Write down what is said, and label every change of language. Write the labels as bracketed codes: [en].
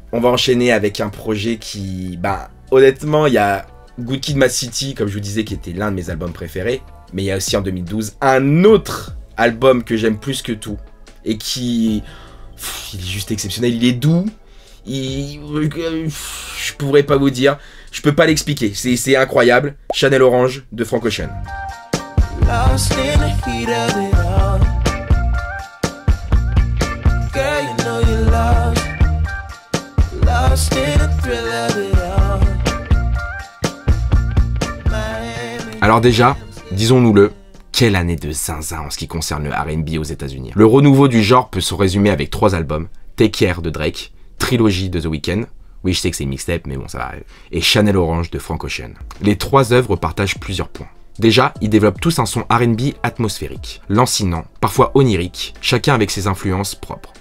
[fr] On va enchaîner avec un projet qui... Bah honnêtement il y a Good Kid, Mad City comme je vous disais qui était l'un de mes albums préférés. Mais il y a aussi en 2012 un autre album que j'aime plus que tout. Et qui... il est juste exceptionnel, il est doux. Je pourrais pas vous dire. Je peux pas l'expliquer, c'est incroyable. Chanel Orange de Frank Ocean. [en] Lost in the heat of it all. Girl, you know you're lost. Lost in the thrill of it all. [fr] Alors déjà, disons-nous-le, Quelle année de zinzin en ce qui concerne le R&B aux États-Unis. Le renouveau du genre peut se résumer avec 3 albums, Take Care de Drake, Trilogy de The Weeknd, oui je sais que c'est mixtape mais bon ça va, et Chanel Orange de Frank Ocean. Les 3 œuvres partagent plusieurs points. Déjà, ils développent tous un son R&B atmosphérique, lancinant, parfois onirique, chacun avec ses influences propres.